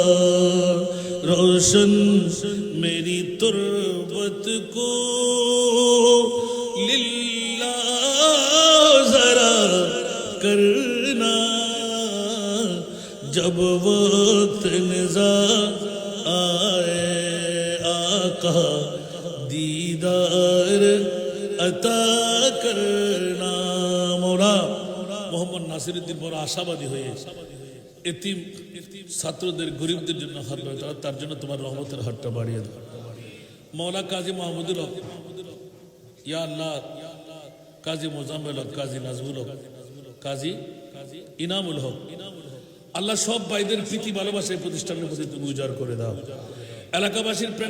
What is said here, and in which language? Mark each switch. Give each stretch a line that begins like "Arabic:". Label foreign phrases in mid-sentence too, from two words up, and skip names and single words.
Urdu: روشن میری تربت کو للہ ذرا کرنا جب وقت نزا آئے آقا دیدار عطا کرنا مولا
Bangla: মোহাম্মদ নাসিরউদ্দিন বড় আশাবাদী হয়ে এতিম ছাত্রদের গরিবদের জন্য হাত বাড়ায় তার জন্য তোমার রহমতের হাতটা বাড়িয়ে দাও মওলা কাজী মাহমুদুল হক
Arabic: يا الله
Bangla: কাজী মোজাম্মেল হক কাজী নাজমুল হক কাজী ইনামুল হক আল্লাহ সব ভাইদের প্রীতি ভালোবাসা এই প্রতিষ্ঠানের প্রতি তুমি উজাড় করে দাও এলাকাবাসীর প্রেম